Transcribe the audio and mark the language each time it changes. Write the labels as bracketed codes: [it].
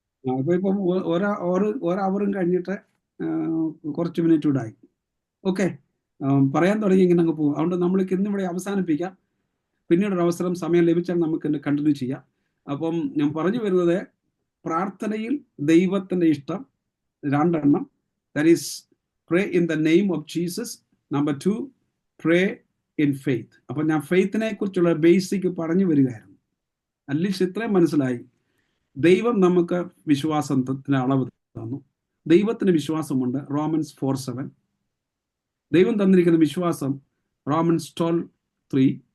[ml] അപ്പൊ ഇപ്പം ഒരവറും കഴിഞ്ഞിട്ട് കുറച്ച് മിനിറ്റ് കൂടെ ആയി. ഓക്കെ, പറയാൻ തുടങ്ങി ഇങ്ങനെ അങ്ങ് പോകും. അതുകൊണ്ട് നമ്മൾക്ക് ഇന്നിവിടെ അവസാനിപ്പിക്കാം. പിന്നീടൊരു അവസരം സമയം ലഭിച്ചാൽ നമുക്ക് കണ്ടിന്യൂ ചെയ്യാം. അപ്പം ഞാൻ പറഞ്ഞു വരുന്നത്, പ്രാർത്ഥനയിൽ ദൈവത്തിന്റെ ഇഷ്ടം 2 എണ്ണം. [en] That is pray in the name of Jesus. Number 2, pray in faith. [ml] അപ്പൊ ഞാൻ ഫെയ്ത്തിനെ കുറിച്ചുള്ള ബേസിക് പറഞ്ഞു വരികയായിരുന്നു. അറ്റ്ലീസ്റ്റ് ഇത്രയും മനസ്സിലായി. ദൈവം നമുക്ക് വിശ്വാസത്തിന്റെ അളവ് തന്നു. ദൈവത്തിന് വിശ്വാസമുണ്ട്, റോമൻസ് 4:7. ദൈവം തന്നിരിക്കുന്ന വിശ്വാസം റോമൻസ് 12:3.